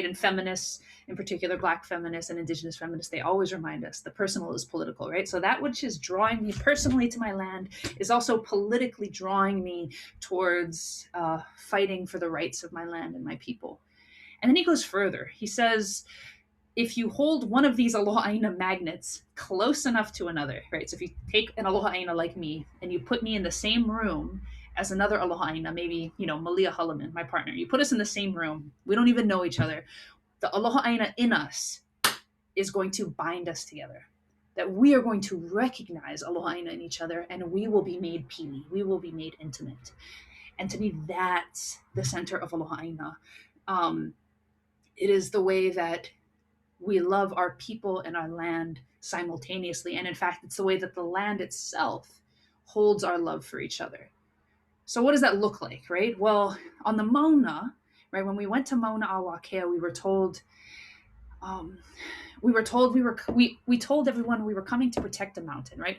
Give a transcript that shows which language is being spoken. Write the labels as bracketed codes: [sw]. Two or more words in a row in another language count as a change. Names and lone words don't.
[en] And feminists, in particular, Black feminists and Indigenous feminists, they always remind us the personal is political, right? So that which is drawing me personally to my land is also politically drawing me towards fighting for the rights of my land and my people. And then he goes further. He says, if you hold one of these [haw] aloha ʻāina [en] magnets close enough to another, right? So if you take an [haw] aloha ʻāina [en] like me and you put me in the same room as another [haw] aloha ʻāina, [en] maybe, you know, Malia Hulaman, my partner, you put us in the same room, we don't even know each other. The [haw] aloha ʻāina [en] in us is going to bind us together. That we are going to recognize [haw] aloha ʻāina [en] in each other, and we will be made pili, we will be made intimate. And to me, that's the center of [haw] aloha ʻāina. [en] It is the way that we love our people and our land simultaneously. And in fact, it's the way that the land itself holds our love for each other. So what does that look like, right? Well, on the Mauna, right, when we went to Mauna Kea, we told everyone we were coming to protect the mountain, right?